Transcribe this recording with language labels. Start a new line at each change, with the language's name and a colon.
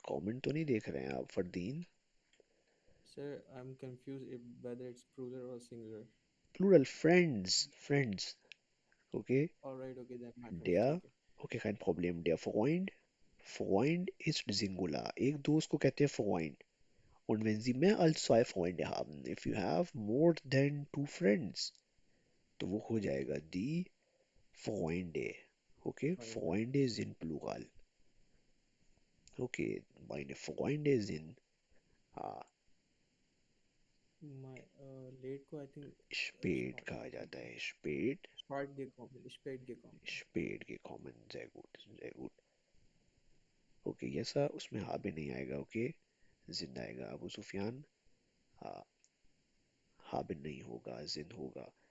Hindi: Comment तो नहीं देख रहे हैं आप Fardeen?
English: Sir, I'm confused if whether it's plural or singular. Plural, friends, friends, okay? All right, okay, then my friends.
German: Der,
English: Okay.
German: okay, kein Problem. Der Freund, Freund ist Singular.
Hindi: एक दोस्त को कहते हैं Freund.
German: Und wenn Sie mehr als zwei Freunde haben,
English: if you have more than two friends,
Hindi: तो वो हो जाएगा
German: die Freunde.
English: Okay,
German: Freunde. Freunde sind Plural. Okay, meine Freunde sind
English: My late
Hindi: को
English: I think
German: spät कहा जाता है. Spät, spät gekommen. spät gekommen. Sehr gut, sehr gut.
Hindi: Okay okay, यसा उसमें हाबे नहीं आएगा, ओके जिंदा आएगा. अबू सुफियान हाबिन नहीं होगा, जिन होगा.